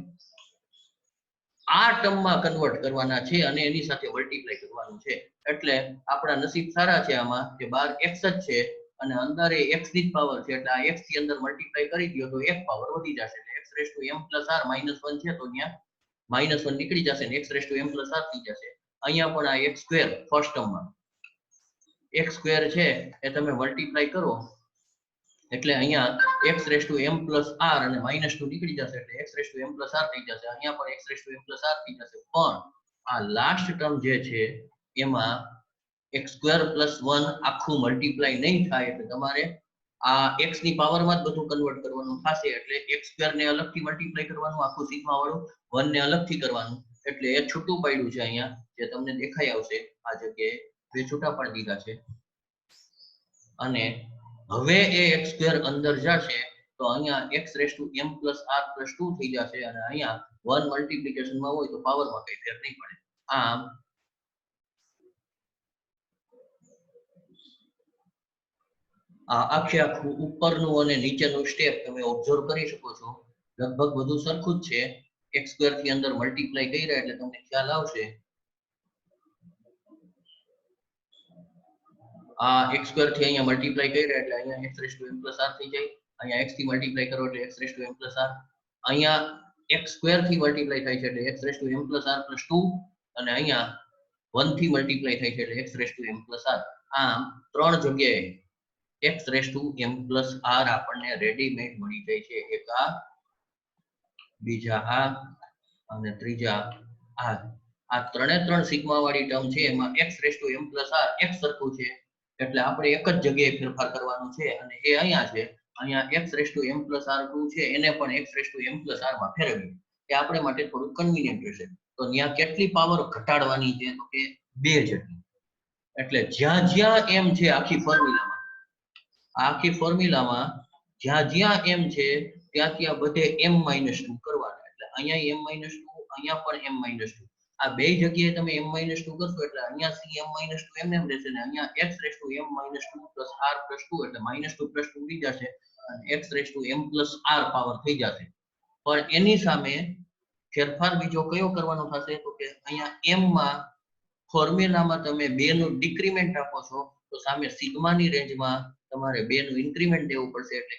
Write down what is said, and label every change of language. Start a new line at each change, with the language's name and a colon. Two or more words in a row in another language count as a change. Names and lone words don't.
Gujarati: આ ટર્મમાં કન્વર્ટ કરવાના છે અને એની સાથે મલ્ટીપ્લાય કરવાનું છે એટલે આપણા નસીબ સારા છે આમાં કે બહાર x જ છે અને અંદર એ x ની પાવર છે એટલે આ x થી અંદર મલ્ટીપ્લાય કરી દો તો એક પાવર વધી જશે એટલે
English: x raised to m plus r minus
Gujarati: 1 છે તો ત્યાં minus 1 નીકળી જશે અને x raised to m plus r થઈ જશે અહીંયા પણ આ
English: x square
Gujarati: ફર્સ્ટ ટર્મમાં
English: x square
Gujarati: છે એ તમે મલ્ટીપ્લાય કરો એટલે અહીંયા
English: x raised to m plus
Gujarati: r અને minus 2 નીકળી જશે એટલે
English: x raised to m plus r
Gujarati: થઈ જશે અહીંયા પણ
English: x raised to m plus r
Gujarati: થઈ જશે પણ આ લાસ્ટ ટર્મ જે છે એમાં
English: x square plus
Gujarati: 1 આખું મલ્ટીપ્લાય નહીં થાય એટલે તમારે આ x ની પાવરમાં જ બધું કન્વર્ટ કરવાનું થશે એટલે
English: x square
Gujarati: ને અલગથી મલ્ટીપ્લાય કરવાનું આખું સિગ્મા વાળું 1 ને અલગથી કરવાનું એટલે એ છૂટું પાડ્યું છે અહીંયા જે તમને દેખાઈ આવશે આ જગ્યાએ બે છૂટા પાડી દીધા છે અને હવે એ
English: x square
Gujarati: અંદર જશે તો અહીંયા
English: x raised to m plus r plus 2
Gujarati: થઈ જશે અને અહીંયા 1 મલ્ટીપ્લિકેશન માં હોય તો પાવરમાં કઈ ફેર નહીં પડે આમ આ આખું ઉપરનું અને નીચેનું સ્ટેપ તમે ઓબ્ઝર્વ કરી શકો છો લગભગ બધું સરખું જ છે
English: x square
Gujarati: થી અંદર મલ્ટીપ્લાય કર્યા એટલે તમને ખ્યાલ આવશે આ
English: x square
Gujarati: થી અહીંયા મલ્ટીપ્લાય કર્યા એટલે અહીંયા
English: x raised to m plus r
Gujarati: થઈ જાય અહીંયા x થી મલ્ટીપ્લાય કરો એટલે
English: x raised to m plus r
Gujarati: અહીંયા
English: x square
Gujarati: થી મલ્ટીપ્લાય થાય છે એટલે
English: x raised to m plus r plus 2
Gujarati: અને અહીંયા 1 થી મલ્ટીપ્લાય થાય છે એટલે
English: x raised to m plus r
Gujarati: આમ ત્રણ જગ્યાએ
English: x raised to m plus r
Gujarati: આપણને રેડીમેડ મળી જાય છે એક આ બીજા આ અને ત્રીજા આ ત્રણે ત્રણ સિગ્મા વાળી ટર્મ છે એમાં
English: x raised to m plus r x
Gujarati: સરખું છે એટલે આપણે એક જ જગ્યાએ ફેરફાર કરવાનું છે અને એ અહીંયા છે અહીંયા
English: x raised to m plus r2
Gujarati: છે એને પણ
English: x raised to m plus r
Gujarati: માં ફેરવીએ કે આપણે માટે થોડું કન્વીનિયન્ટ રહેશે તો ત્યાં કેટલી પાવર ઘટાડવાની છે તો કે 2 જેટલી એટલે જ્યાં જ્યાં m છે આખી ફોર્મ્યુલામાં જ્યાં જ્યાં m છે ત્યાં ત્યાં બધે m - 2 કરવાના એટલે અહીંયા m - 2 અહીંયા પણ m - 2 આ બે જગ્યાએ તમે m - 2 કરશો એટલે અહીંયા થી m - 2 એમ રહેશે ને અહીંયા
English: x raised to m - 2 plus r plus 2
Gujarati: એટલે
English: -2 plus 2
Gujarati: થઈ જશે અને
English: x raised to m plus r
Gujarati: પાવર થઈ જશે પણ એની સામે ફેરફાર બીજો કયો કરવાનો થશે તો કે અહીંયા m માં ફોર્મ્યુલામાં તમે 2 નું ડિક્રીમેન્ટ આપો છો તો સામે સિગ્મા ની રેન્જમાં તમારે 2 નું ઇન્ક્રીમેન્ટ દેવું પડશે એટલે